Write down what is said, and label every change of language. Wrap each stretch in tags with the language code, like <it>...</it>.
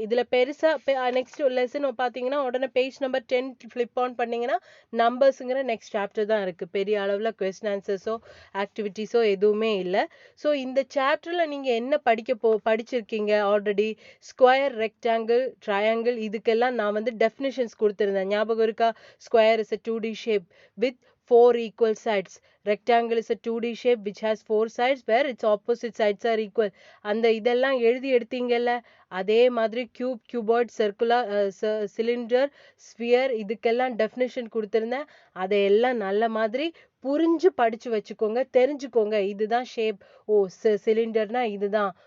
<ta>இதில் பெருசாக next lesson பார்த்தீங்கன்னா உடனே பேஜ் நம்பர் 10 ஃப்ளிப் ஆன் பண்ணிங்கன்னா நம்பர்ஸுங்கிற நெக்ஸ்ட் சாப்டர் தான் இருக்குது. பெரிய அளவில் கொஸ்டின் ஆன்சர்ஸோ ஆக்டிவிட்டீஸோ எதுவுமே இல்லை. ஸோ இந்த சாப்டரில் நீங்கள் என்ன படிச்சிருக்கீங்க ஆல்ரெடி? ஸ்கொயர், ரெக்டாங்கிள், ட்ரையாங்கிள், இதுக்கெல்லாம் நான் வந்து டெஃபினிஷன்ஸ் கொடுத்துருந்தேன். ஞாபகம் இருக்கா?</ta> <en>Square is a 2D shape with 4 equal sides. Rectangle is a 2D shape which has 4 sides where its opposite sides are equal.</en> <ta>அந்த இதெல்லாம் எழுதி எடுத்தீங்கல்ல, அதே மாதிரி கியூபாய்ட், சர்க்குலர், சிலிண்டர், ஸ்பியர், இதுக்கெல்லாம் டெஃபினிஷன் கொடுத்துருந்தேன். அதையெல்லாம் நல்ல மாதிரி புரிஞ்சு படிச்சு வச்சுக்கோங்க, தெரிஞ்சுக்கோங்க. இதுதான் ஷேப். ஓ சிலிண்டர்னா இதுதான்.</ta>